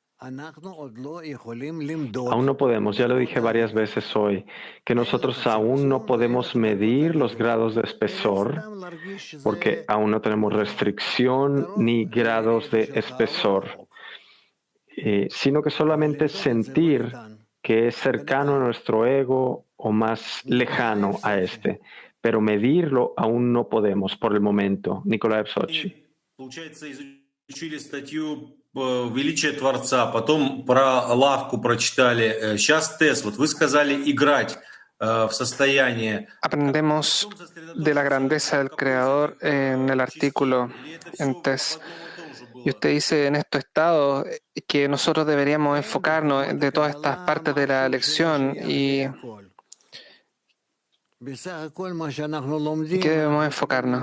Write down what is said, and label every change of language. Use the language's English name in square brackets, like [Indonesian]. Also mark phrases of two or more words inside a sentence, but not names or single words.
[Spanish] Aún no podemos, ya lo dije varias veces hoy, que nosotros aún no podemos medir los grados de espesor porque aún no tenemos restricción ni grados de espesor, sino que solamente sentir que es cercano a nuestro ego o más lejano a este, pero medirlo aún no podemos por el momento. Nikolai Sochi. [Russian] Величие Творца, потом про лавку прочитали. Сейчас тест. Вот вы сказали играть в состоянии. [Spanish] Aprendemos de la grandeza del Creador en el artículo en test. Y usted dice en estos estados que nosotros deberíamos enfocarnos de todas estas partes de la lección y ¿qué debemos enfocarnos?